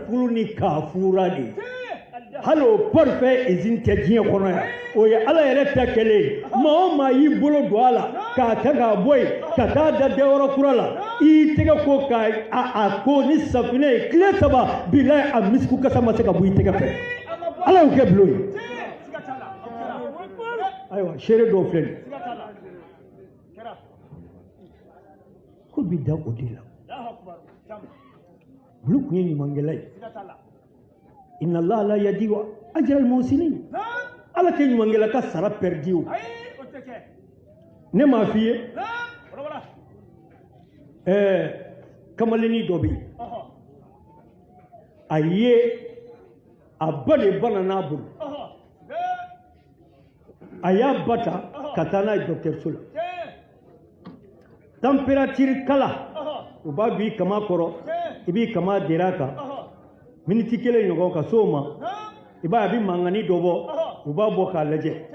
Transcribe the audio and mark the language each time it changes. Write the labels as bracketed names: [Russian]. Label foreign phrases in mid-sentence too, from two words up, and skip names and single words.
[Bambara] furu ni kafura de ye hali o [French] parfait usine [Bambara] tɛ diɲɛ kɔnɔ yan o ye ala yɛrɛ ta kɛlen ye maa o maa y'i bolo don a la k'a ta k'a bɔ yen ka taa da dayɔrɔ kura la i y'i tɛgɛ ko k'a ko ni safinɛ ye tile 3 bilayi a misiku kasa ma se ka bɔ i tɛgɛ fɛ ala y'o kɛ bulon ye ayiwa seere dɔw filɛ nin ko bi da o de la bulu kun ye ɲumankɛla ye [Arabic] إن الله لا يضيع أجر المحسنين [Bambara] ala tɛ ɲumankɛla ka sara pɛridi o ne m'a f'i ye kamalennin dɔ bɛ yen a ye a ba de bana n'a bolo a y'a ba ta ka taa n'a ye dɔgɔtɔrɔso la température kala u b'a b'i kama kɔrɔ i b'i kama der'a kan miniti 1 ɲɔgɔn ka s'o ma i b'a ye a bɛ mankani dɔ bɔ u b'a bɔ k'a lajɛ